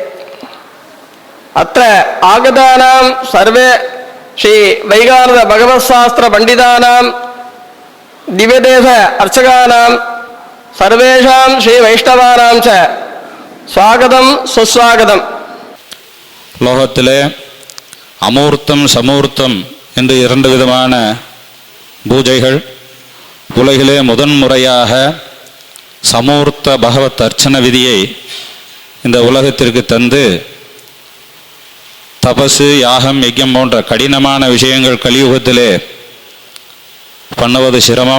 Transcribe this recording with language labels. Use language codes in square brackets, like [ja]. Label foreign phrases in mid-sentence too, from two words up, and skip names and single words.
[sa] अत्र आगतानां सर्वे श्री वैगानद भगवत्शास्त्र पंडितानां दिव्यदेश अर्चकानां सर्वेषां श्री वैष्णवानां च स्वागतं सुस्वागतम्। [ta] லோகத்திலே அமூர்த்தம் சமூர்த்தம் என்று 2 விதமான பூஜைகள், உலகிலே முதன்முறையாக சமூர்த்த பகவத் அர்ச்சன விதியை இந்த உலகத்திற்கு தந்து, தபசு, யாகம், யஜ்யம் போன்ற கடினமான விஷயங்கள் கலியுகத்திலே பண்ணுவது சிரமம்.